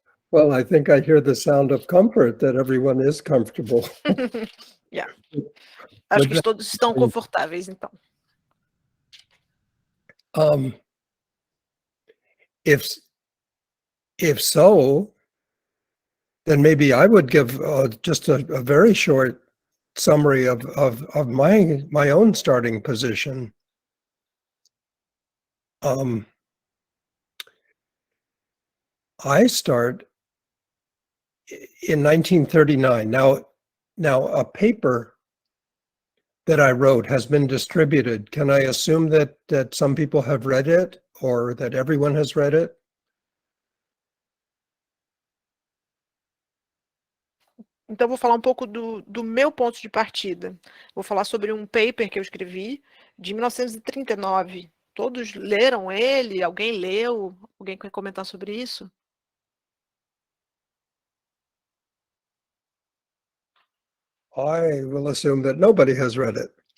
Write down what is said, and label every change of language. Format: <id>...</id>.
<en>Well, I think I hear the sound of comfort, that everyone is comfortable. Yeah.</en> <pt>Acho que todos estão confortáveis, então.</pt> <en>If so, then maybe I would give just a very short summary of my own starting position. I start in 1939. Now a paper that I wrote has been distributed. Can I assume that some people have read it, or that everyone has read it?</en> <pt>Então, vou falar um pouco do meu ponto de partida. Vou falar sobre um paper que eu escrevi de 1939. Todos leram ele? Alguém leu? Alguém quer comentar sobre isso?</pt> <en>I will assume that nobody has read it.</en>